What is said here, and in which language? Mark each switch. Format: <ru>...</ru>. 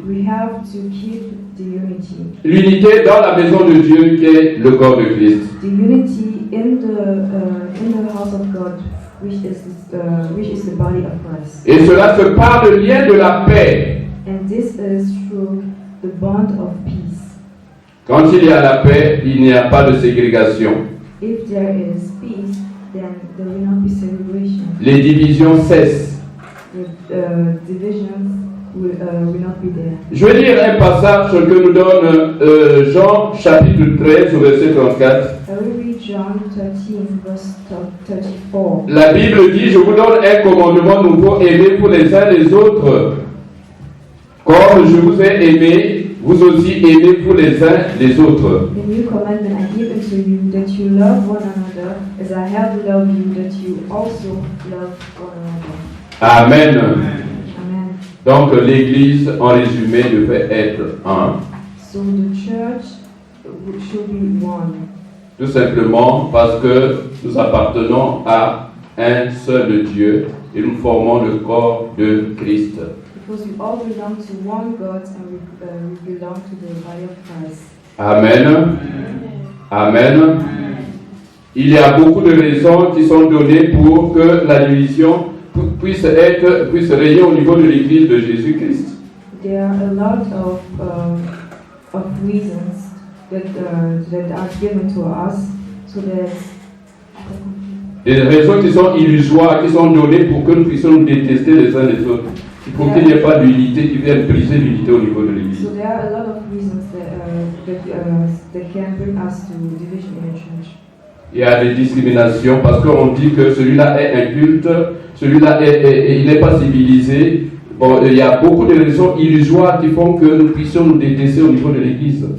<en>we have to keep the unity.</en> <fr>L'unité dans la maison de Dieu qui est le corps de Christ.</fr> <en>The unity in the house of God, which is the body of Christ.</en> <fr>Et cela se par le lien de la paix.</fr> <en>And this is through the bond of peace.</en> <fr>Quand il y a la paix, il n'y a pas de ségrégation.</fr> <en>If there is peace, then there will not be segregation.</en> <fr>Les divisions cessent.</fr> <en>The divisions will not be there.</en> <fr>Je vais lire un passage que nous donne Jean chapitre 13 au verset 34.</fr> <en>I will read John 13, verse 34.</en> <fr>La Bible dit, je vous donne un commandement nouveau, aimez-vous les uns les autres. Comme je vous ai aimé, vous aussi aimez-vous les uns les autres.</fr> <en>The new commandment I give unto you, that you love one another, as I have loved you, that you also love one another. Amen. Amen.</en> <fr>Donc l'Église, en résumé, devait être un.</fr> <en>So the church should be one.</en> <fr>Tout simplement parce que nous appartenons à un seul Dieu et nous formons le corps de Christ.</fr> <en>Because we all belong to one God and we belong to the body of Christ. Amen. Amen.</en> <fr>Il y a beaucoup de raisons qui sont données pour que la division puisse régner au niveau de l'Église de Jésus-Christ.</fr> <en>There are a lot of reasons that are given to us, so that</en> <fr>Des raisons qui sont illusoires, qui sont données pour que nous puissions nous détester les uns les autres. Il faut qu'il n'y ait pas d'unité qui vienne briser l'unité au niveau de l'Église.</fr> <en>So there are a lot of reasons that can bring us to division in a church.</en> <fr>Il y a des discriminations parce qu'on dit que celui-là est inculte, celui-là il n'est pas civilisé. Bon, il y a beaucoup de raisons illusoires qui font que nous puissions nous détester au niveau de l'Église.</fr>